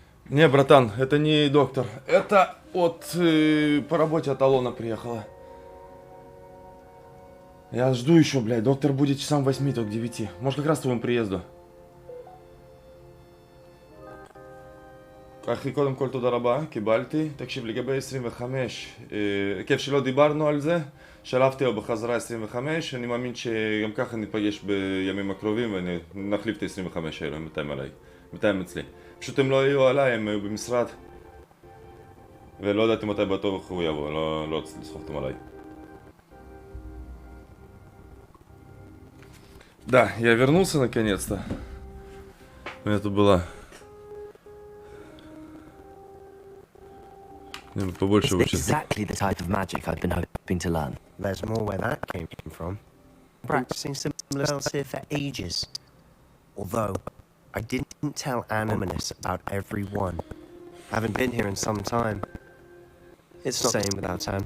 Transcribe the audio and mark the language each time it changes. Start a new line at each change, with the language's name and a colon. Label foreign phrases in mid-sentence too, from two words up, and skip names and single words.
Russian: Не, братан, это не доктор. Это по работе от Алона приехала. Я жду еще, блядь. Доктор будет часам 8, только к 9. Может, как раз к твоему приезду.
Hebrew: אחי, קודם כל תודה רבה, קיבלתי. תקשיב, לגבי 25, כיף שלא דיברנו על זה, שלפתי לו בחזרה 25, אני מאמין שגם ככה ניפגש בימים הקרובים ונחליף את ה-25 האלה, בינתיים אצלי. פשוט הם לא היו עליי, הם היו במשרד. ולא ידעתי מתי בטוח הוא יבוא, לא רציתי לסחוב אותם עליי.
Russian: Да, я вернулся наконец-то. У меня тут была... Побольше
English: It's exactly the type of magic I've been hoping to learn. There's more where that came from. Practicing similar spells here for ages. Although, I didn't tell Ominous about every one. Haven't been here in some time. It's not the same without Anne.